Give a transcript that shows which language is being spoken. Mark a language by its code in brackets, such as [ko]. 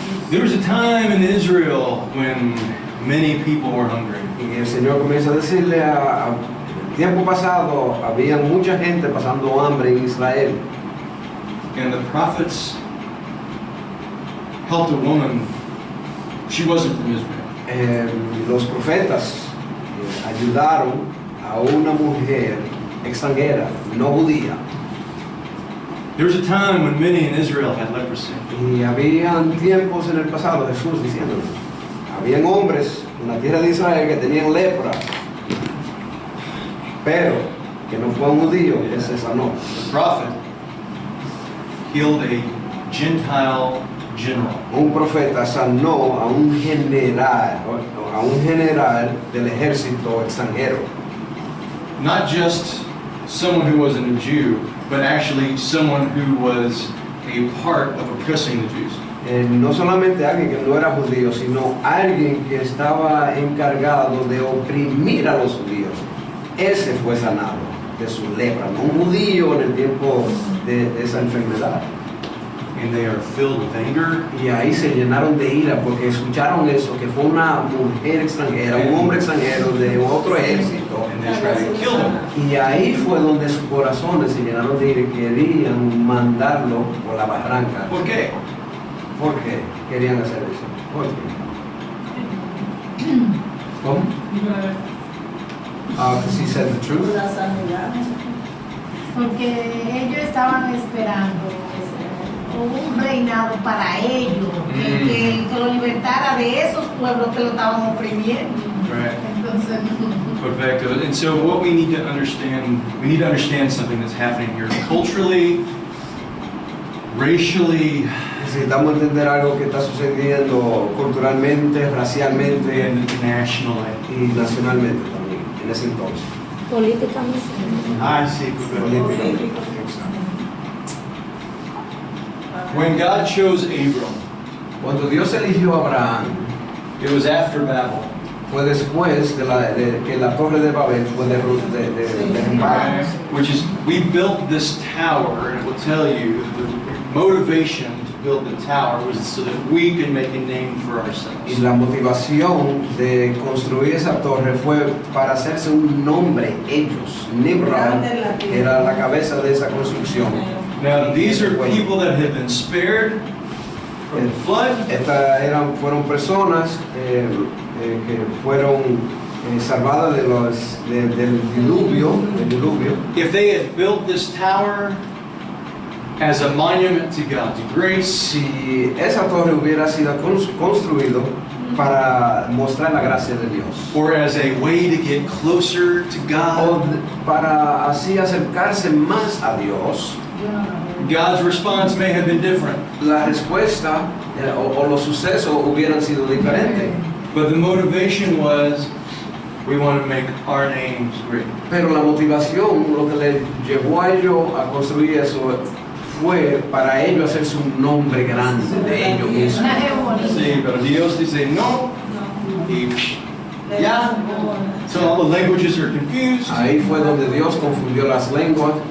[en] there was a time in Israel when many people were hungry. [es] Y el Señor comienza a decirle tiempo pasado había mucha gente pasando hambre en Israel. [en] And the prophets helped a woman. She wasn't from Israel. [es] Los profetas ayudaron a una mujer extranjera, no judía. [en] There was a time when many in Israel had leprosy. [es] Y habían tiempos en el pasado, Jesús diciéndonos, habían hombres en la tierra de Israel que tenían lepra, pero que no fue un judío que se sanó. [en] The prophet healed a Gentile general. [es] Un profeta sanó a un general del ejército extranjero. [en] Not just someone who wasn't a Jew, but actually someone who was a part of oppressing the Jews. [es] No solamente alguien que no era judío, sino alguien que estaba encargado de oprimir a los judíos. Ese fue sanado de su lepra, no un judío en el tiempo de esa enfermedad. [en] And they are filled with anger. [es] Y ahí se llenaron de ira porque escucharon eso, que fue una mujer extranjera, un hombre extranjero de otro ejército. [en] And they try to kill him. [es] Y ahí fue donde sus corazones se llenaron de ira y querían mandarlo por la barranca. ¿Por qué? ¿Por qué querían hacer eso? ¿Por qué? ¿Cómo? [en] Because he said the truth. [es] La sanidad. Porque ellos estaban esperando un reinado para ellos, que lo libertara de esos pueblos que lo estaban oprimiendo. [en] Right. [es] Entonces, Perfecto. [en] And so what we need to understand something that's happening here culturally, racially, [es] Necesitamos entender algo que está sucediendo culturalmente, racialmente [en] and nationally. [es] y nacionalmente también, en ese entonces. Políticamente. [en] I see. [es] Políticamente. [en] When God chose Abram, [es] Cuando Dios eligió a Abraham, [en] it was after Babel. [es] fue después de que la torre de Babel fue derrumbada. [en] Which is, we built this tower, and it will tell you the motivation to build the tower was so that we can make a name for [es] Y [en] ourselves. [es] la motivación de construir esa torre fue para hacerse un nombre ellos. Nimrod era la cabeza de esa construcción. [en] Now, these are people that have been spared from the flood. [es] Fueron personas que fueron salvadas del diluvio. [en] If they had built this tower as a monument to God's grace, [es] Si esa torre hubiera sido construido para mostrar la gracia de Dios, [en] or as a way to get closer to [es] o [en] God, [es] para así acercarse más a Dios, [en] God's response may have been different. [es] la respuesta o los sucesos hubieran sido diferentes. [en] But the motivation was, we want to make our names great. [es] Pero la motivación, lo que le llevó a ellos a construir eso, fue para ellos hacerse un nombre grande de ellos mismos. una hegemonía. Sí, pero Dios dice no, y ya. [en] So all the languages are confused, [es] Ahí fue donde Dios confundió las lenguas,